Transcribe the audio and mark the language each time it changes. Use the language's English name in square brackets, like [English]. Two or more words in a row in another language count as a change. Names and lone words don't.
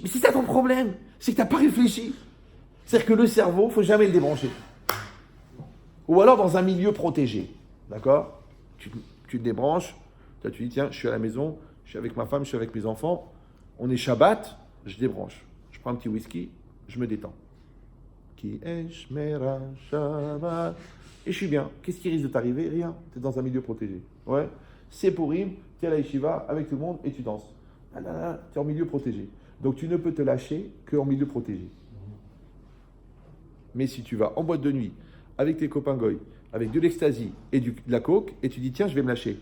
[French] Mais c'est ça ton problème, c'est que t'as pas réfléchi. C'est-à-dire que le cerveau, faut jamais le débrancher. Ou alors dans un milieu protégé. D'accord? Tu te débranches, là tu dis tiens, je suis à la maison, je suis avec ma femme, je suis avec mes enfants, on est Shabbat, je débranche. Je prends un petit whisky, je me détends. [Hebrew] כי אשמרה שבת. [French] Et je suis bien. Qu'est-ce qui risque de t'arriver? Rien. Tu es dans un milieu protégé. Ouais. C'est pourri, tu es à la yeshiva avec tout le monde et tu danses. Tu es en milieu protégé. Donc tu ne peux te lâcher qu'en milieu protégé. Mais si tu vas en boîte de nuit, avec tes copains goy, avec de l'ecstasy et de la coke, et tu dis tiens, je vais me lâcher.